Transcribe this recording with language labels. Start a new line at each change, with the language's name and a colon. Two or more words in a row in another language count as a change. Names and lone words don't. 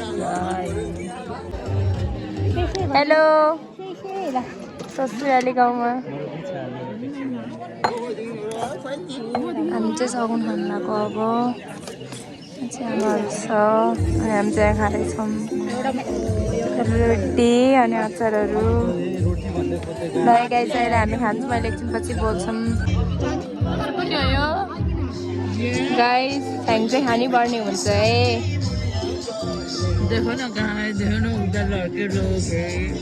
Nepali: हेलो ससुराली गाउँमा हामी चाहिँ सगुन खान लाग्यो अब चाहिँ आमाहरू छ अनि हामी चाहिँ खाँदैछौँ रोटी अनि अचारहरू लगाइ चाहिँ हामी खान्छौँ अहिले एकछिनपछि बोल्छौँ गाइस फ्याङ चाहिँ खानै हुन्छ है
Hindi: देखो न कहाँ देखो न उधर लड़के लोग हैं